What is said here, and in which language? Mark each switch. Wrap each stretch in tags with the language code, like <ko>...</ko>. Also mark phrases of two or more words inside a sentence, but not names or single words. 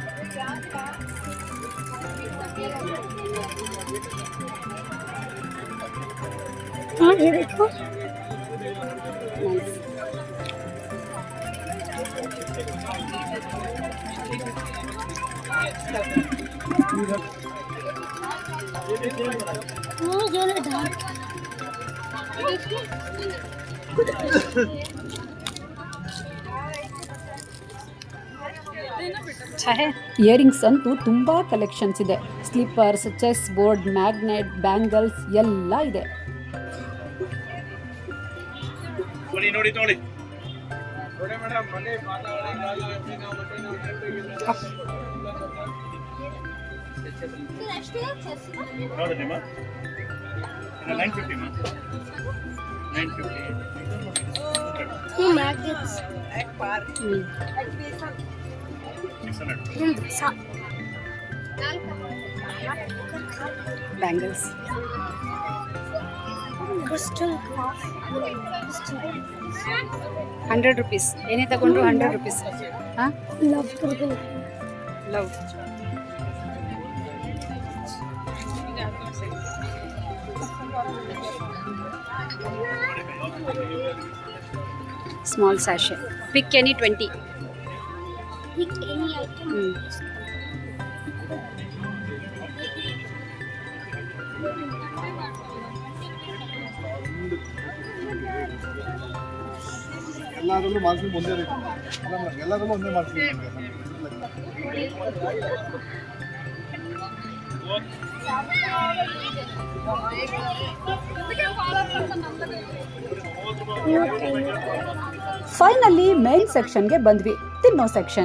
<hi>हाँ ये देखो</hi> <kn>ನೈಸ್.</kn> <hi>ये ले डार्क</hi> <kn>ಇಯರಿಂಗ್ಸ್ ಅಂತೂ ತುಂಬಾ ಕಲೆಕ್ಷನ್ಸ್ ಇದೆ.</kn> <en>slippers, chess board, magnet, bangles ಎಲ್ಲ ಇದೆ.</en> <kn>ನೋಡಿ ನೋಡಿ ನೋಡಿಮ್ಮ 950 ಮಾ 950</kn> <hi>ये मैग्नेट्स 600</hi> <kn>ಬ್ಯಾಂಗಲ್ಸ್</kn> <hi>क्रिस्टल</hi> <en>100 rupees.</en> <kn>ಏನೇ ತಗೊಂಡ್ರು 100 rupees. ಹಾಂ,</kn> <hi>लव करके</hi> <en>Love. Small sachet. Pick any 20. pick any item</en> <kn>ಎಲ್ಲಾದ್ರಲ್ಲೂ ಮಾರ್ಕ್ಸ್ ಒಂದೇ ರೇಟ್ ಅಲ್ಲ ಮೇಡಮ್, ಎಲ್ಲಾದ್ರಲ್ಲೂ ಒಂದೇ ಮಾರ್ಕ್ಸ್</kn> <en>finally main section</en> <kn>ಬಂದ್ವಿ. ತಿನ್ನೋ ಸೆಕ್ಷನ್.</kn>